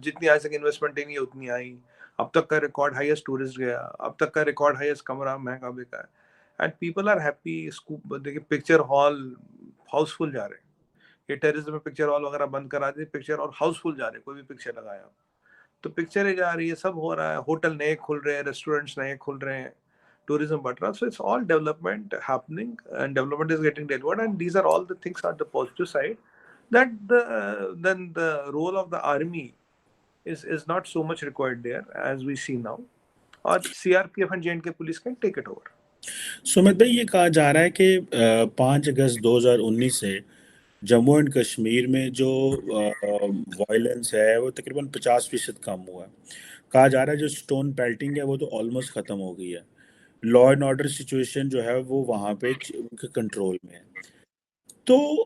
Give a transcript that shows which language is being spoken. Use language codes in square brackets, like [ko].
[hi] जितनी आज तक इन्वेस्टमेंट नहीं उतनी आई। अब तक का रिकॉर्ड हाईएस्ट टूरिस्ट गया, अब तक का रिकॉर्ड हाईएस्ट कमरा महंगा बिका है। [en] And people are happy. [hi] देखिए, पिक्चर हॉल हाउसफुल जा रहे हैं। ये टेररिज्म में पिक्चर हॉल वगैरह बंद करा दी, पिक्चर हॉल हाउसफुल जा रहे हैं। कोई भी पिक्चर लगाया तो पिक्चरें जा रही है, सब हो रहा है। होटल नए खुल रहे हैं, रेस्टोरेंट्स नए खुल रहे हैं, tourism बढ़ रहा है। [en] So it's all development happening, and development is getting delivered, and these are all the things are the positive side. That then the role of the army is not so much required there as we see now, or CRPF and JNK police can take it over. [hi] Sumit भाई, ये कहा जा रहा है कि 5 अगस्त 2019 से Jammu and Kashmir में जो वायलेंस है वो तकरीबन 50% कम हुआ है। कहा जा रहा है जो स्टोन पेल्टिंग है वो तो ऑलमोस्ट ख़त्म हो गई है। लॉ एंड ऑर्डर सिचुएशन जो है वो वहाँ पे उनके कंट्रोल में है। तो